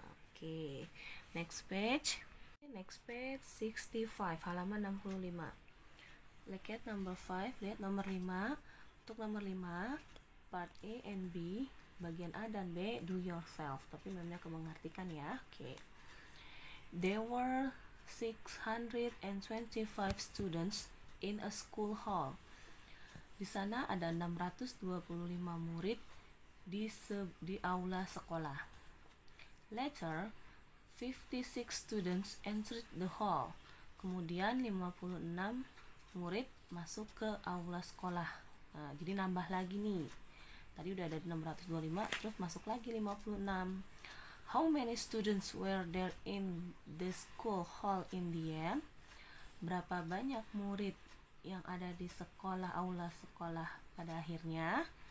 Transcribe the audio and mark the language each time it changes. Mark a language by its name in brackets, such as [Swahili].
[English] Oke, next page 65 [Indonesian] halaman 65. [English] Look at number 5. [Indonesian] Lihat nomor 5. Untuk nomor 5, [English] part A and B, [Indonesian] bagian A dan B [English] do yourself, [Indonesian] tapi memang aku mengartikan ya. Oke. [English] There were 625 students in a school hall. [Indonesian] Di sana ada 625 murid di aula sekolah. [English] Later, 56 students entered the hall. [Indonesian] Kemudian 56 murid masuk ke aula sekolah. Nah, jadi nambah lagi nih. Tadi udah ada 625, terus masuk lagi 56. [English] How many students were there in the school hall in the end? [Indonesian] Berapa banyak murid yang ada di aula sekolah pada akhirnya?